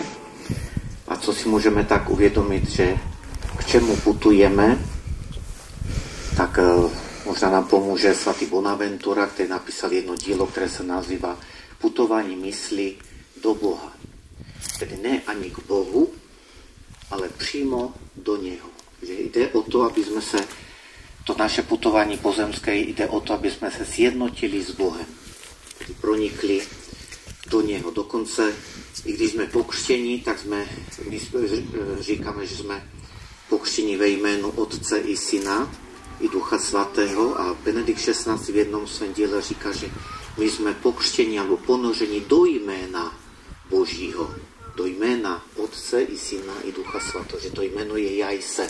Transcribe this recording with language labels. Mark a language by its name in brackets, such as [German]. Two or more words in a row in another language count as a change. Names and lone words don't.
[Czech] A co si můžeme tak uvědomit, že k čemu putujeme, tak možná nám [Slovak] pomôže svätý Bonaventura, ktorý napísal jedno dielo, ktoré sa nazýva Putovanie mysli do Boha. [Czech] Tedy ne ani k Bohu, ale přímo do Neho. [Slovak] Že ide o to, aby sme sa, to naše putovanie pozemské, ide o to, aby sme sa zjednotili s Bohem. [Czech] Tedy pronikli do Neho. Dokonce, i když sme pokřtení, tak my říkáme, že sme pokřtení ve jménu Otce i Syna i Ducha Svatého a Benedikt XVI v jednom svém diele říká, že my sme pokřtení alebo ponožení do jména Božího, do jména Otce i Syna i Ducha Svatého, že to jméno je Ja jsem.